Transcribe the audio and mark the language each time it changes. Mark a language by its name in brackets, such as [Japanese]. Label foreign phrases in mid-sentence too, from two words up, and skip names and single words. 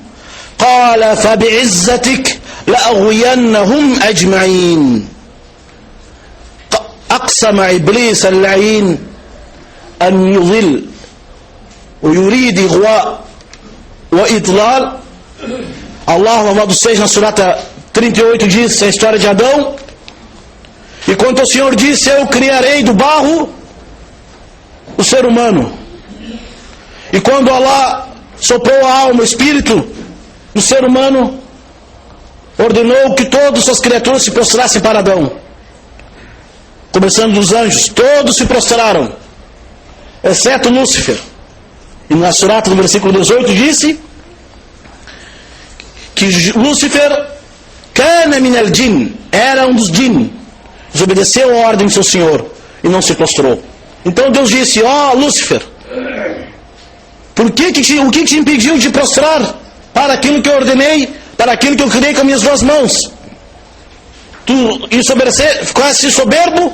[Arabic] قال فبعزتك لأغوينهم أجمعين. أقسم إبليس اللعين أن يضل ويريد إغواء وإضلال. [Portuguese] Allah, louvado seja, na surata 38 diz a história de Adão. E quando o Senhor disse: eu criarei do barro o ser humano. E quando Allah soprou a alma, o espírito do ser humano, ordenou que todas as suas criaturas se prostrassem para Adão. Começando dos anjos, todos se prostraram, exceto Lúcifer. E na surata, no versículo 18, disse que Lúcifer, [Arabic] كان من الجن, [Portuguese] era um dos jinn, desobedeceu a ordem de seu Senhor e não se prostrou. Então Deus disse: ó Lúcifer, o que te impediu de prostrar para aquilo que eu ordenei, para aquilo que eu criei com minhas duas mãos? Tu ficaste soberbo?